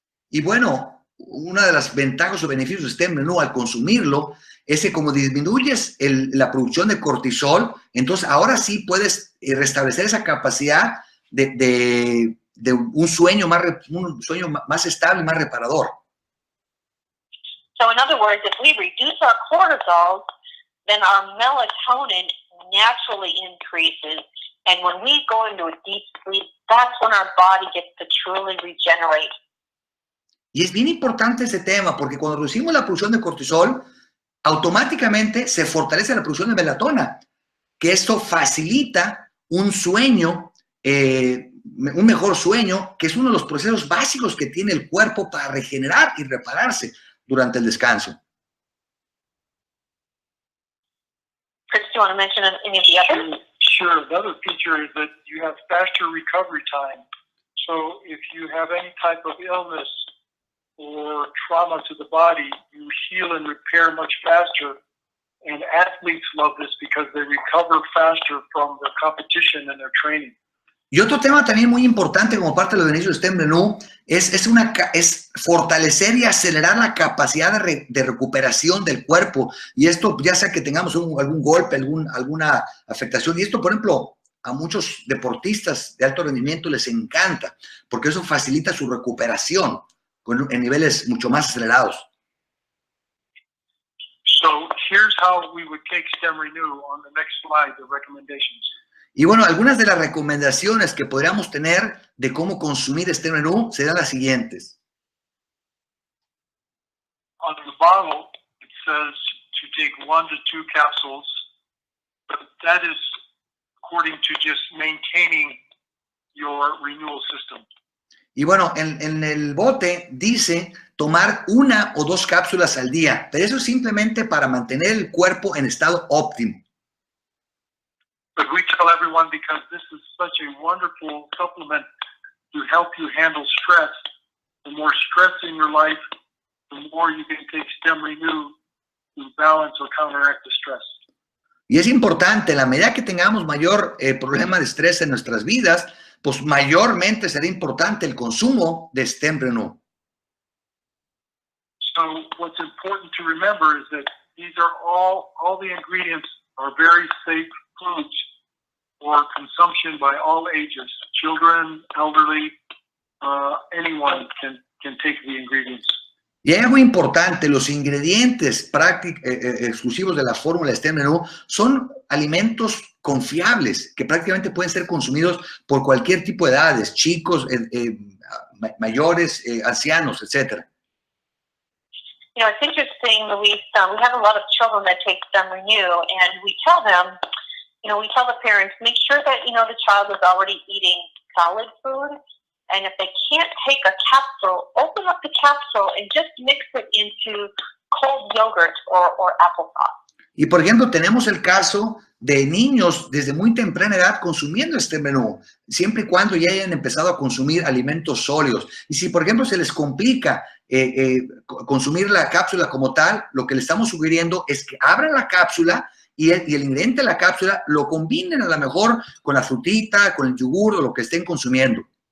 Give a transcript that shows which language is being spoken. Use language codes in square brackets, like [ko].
[es] Y bueno, una de las ventajas o beneficios de Stemrenu al consumirlo es que como disminuyes la producción de cortisol, entonces ahora sí puedes restablecer esa capacidad de un sueño más estable y más reparador. [en] So in other words, if we reduce our cortisol, then our melatonin naturally increases. And when we go into a deep sleep, that's when our body gets to truly regenerate. [es] Y es bien importante ese tema porque cuando reducimos la producción de cortisol, automáticamente se fortalece la producción de melatonina, que esto facilita un sueño, un mejor sueño, que es uno de los procesos básicos que tiene el cuerpo para regenerar y repararse durante el descanso. [en] Chris, do you want to mention any of the others? Sure. The other feature is that you have faster recovery time. So if you have any type of illness or trauma to the body, you heal and repair much faster. And athletes love this because they recover faster from their competition and their training. [es] Y otro tema también muy importante como parte de los beneficios de Stemrenu es fortalecer y acelerar la capacidad de recuperación del cuerpo. Y esto ya sea que tengamos algún golpe, alguna afectación. Y esto, por ejemplo, a muchos deportistas de alto rendimiento les encanta porque eso facilita su recuperación en niveles mucho más acelerados. [en] So here's how we would take Stemrenu on the next slide, the recommendations. [es] Y bueno, algunas de las recomendaciones que podríamos tener de cómo consumir Stemrenu serán las siguientes. [en] On the bottle, it says to take 1 to 2 capsules, but that is according to just maintaining your renewal system. [es] Y bueno, en el bote dice tomar 1 o 2 cápsulas al día, pero eso es simplemente para mantener el cuerpo en estado óptimo. [en] But we tell everyone because this is such a wonderful supplement to help you handle stress. The more stress in your life, the more you can take Stemrenu to balance or counteract the stress. [es] Y es importante, en la medida que tengamos mayor problema de estrés en nuestras vidas, pues mayormente será importante el consumo de Stemrenu. [en] So what's important to remember is that these are all the ingredients are very safe foods for consumption by all ages. Children, elderly, anyone can take the ingredients. [es] Y hay algo importante, los ingredientes exclusivos de la fórmula de Stemrenu son alimentos confiables que prácticamente pueden ser consumidos por cualquier tipo de edades, chicos, mayores, ancianos, etc. [en] You know, it's interesting, Luis, we have a lot of children that take Stemrenu, and we tell them, we tell the parents, make sure that, the child is already eating solid food. And if they can't take a capsule, open up the capsule and just mix it into cold yogurt or applesauce. [es] Y por ejemplo, tenemos el caso de niños desde muy temprana edad consumiendo este menú, siempre y cuando ya hayan empezado a consumir alimentos sólidos. Y si, por ejemplo, se les complica consumir la cápsula como tal, lo que le estamos sugiriendo es que abran la cápsula y el ingrediente de la cápsula lo combinen a lo mejor con la frutita, con el yogur o lo que estén consumiendo.